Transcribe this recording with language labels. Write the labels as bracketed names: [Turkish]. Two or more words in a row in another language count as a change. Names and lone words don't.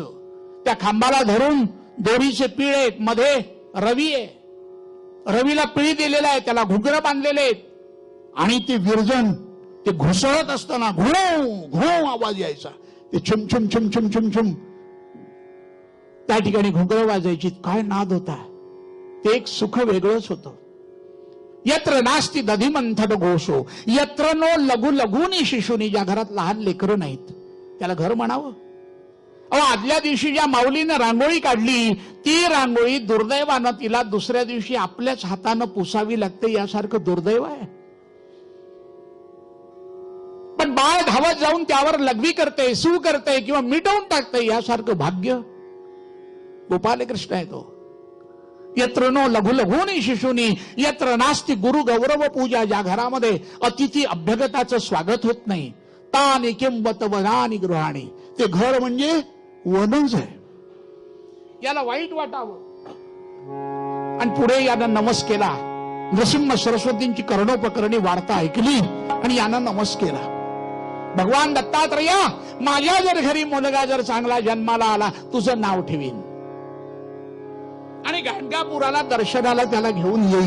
[Marathi] त्या खांबाला धरून दोरीचे पिळ आहेत, मध्ये रवी आहे, रवीला पिळी दिलेला आहे, त्याला घुगरं बांधलेले आहेत. आणि ते विरजन ते घुसळत असताना घुऊ घुऊ आवाज यायचा. ते छुम छुम छुम छुम छुम छुम त्या ठिकाणी घुगरं वाजायची. काय नाद होता, ते एक सुख वेगळंच होतं. [Sanskrit] यत्र नास्ति दधिमंथन घोषो, यत्र नो लघु लघुनी शिशुनी. [Marathi] ज्या घरात लहान लेकरं नाहीत त्याला घर म्हणावं. अहो, आदल्या दिवशी ज्या माऊलीनं रांगोळी काढली, ती रांगोळी दुर्दैवानं तिला दुसऱ्या दिवशी आपल्याच हातानं पुसावी लागते, यासारखं दुर्दैव आहे. पण बाळ धावत जाऊन त्यावर लघवी करते, सू करते किंवा मिटवून टाकते, यासारखं भाग्य गोपालकृष्ण आहे तो. [Sanskrit] यत्र नो लघु लघुनी शिशुनी, यत्र नास्ति गुरु गौरव पूजा. [Marathi] ज्या घरामध्ये अतिथी अभ्यगताचं स्वागत होत नाही, [Sanskrit] तानि किंबत वनानि गृहाणी. [Marathi] ते घर म्हणजे वनच आहे. याला वाईट वाटावं आणि पुढे यानं नमस केला. नृसिंह सरस्वतींची कर्णोपकरणी वार्ता ऐकली आणि यानं नमस केला. भगवान दत्तात्रया, माझ्या जर घरी मुलगा जर चांगला जन्माला आला, तुझं नाव ठेवीन आणि गाणगापुराला दर्शनाला त्याला घेऊन येईल.